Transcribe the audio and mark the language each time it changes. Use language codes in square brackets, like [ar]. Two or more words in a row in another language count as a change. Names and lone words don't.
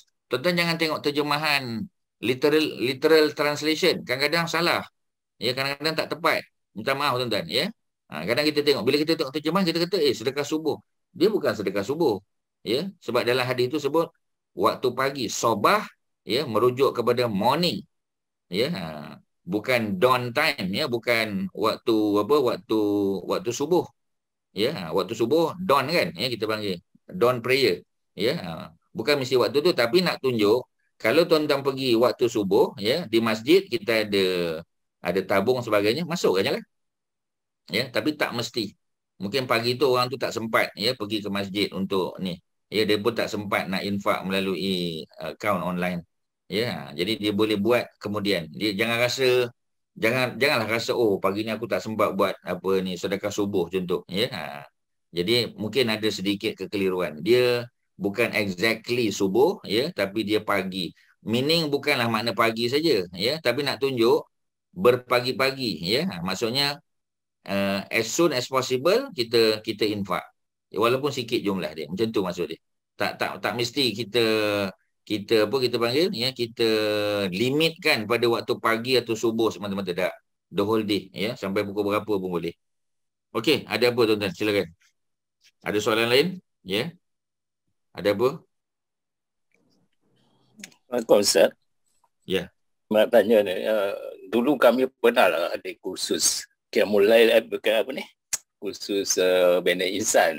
[ms] Tuan-tuan jangan tengok terjemahan [en] literal translation, [ms] kadang-kadang salah. Ya, kadang-kadang tak tepat. Minta maaf tuan-tuan ya. Kadang kita tengok bila kita tengok terjemahan kita kata sedekah subuh. Dia bukan sedekah subuh. Ya, sebab dalam hadis tu sebut waktu pagi, sobah ya merujuk kepada morning. Ya, bukan [en] dawn time [ms] ya, bukan waktu subuh. Ya, waktu subuh dawn kan ya, kita panggil [en] dawn prayer [ms] ya. Bukan mesti waktu tu, tapi nak tunjuk kalau tuan-tuan pergi waktu subuh ya di masjid kita ada tabung sebagainya, masuk aja lah. Ya, tapi tak mesti. Mungkin pagi tu orang tu tak sempat ya pergi ke masjid untuk ni. Ya, dia pun tak sempat nak infak melalui akaun online. Ya, jadi dia boleh buat kemudian. Dia janganlah rasa pagi ni aku tak sempat buat sedekah subuh contoh ya. Jadi mungkin ada sedikit kekeliruan. Dia bukan exactly subuh ya, tapi dia pagi. Meaning bukanlah makna pagi saja ya, tapi nak tunjuk berpagi-pagi ya. Maksudnya [en] as soon as possible [ms] kita infak. Ya, walaupun sikit jumlah dia. Macam tu maksud dia. Tak mesti kita panggil ya, kita limitkan pada waktu pagi atau subuh semata-mata, tak. [en] The whole day [ms] ya, sampai pukul berapa pun boleh. Okey, ada apa tuan-tuan? Silakan. Ada soalan lain? Ya. Ada apa? Assalamualaikum Ustaz. Ya. Nak tanya ni, dulu kami pernah lah ada kursus mulai kursus Bina Insan.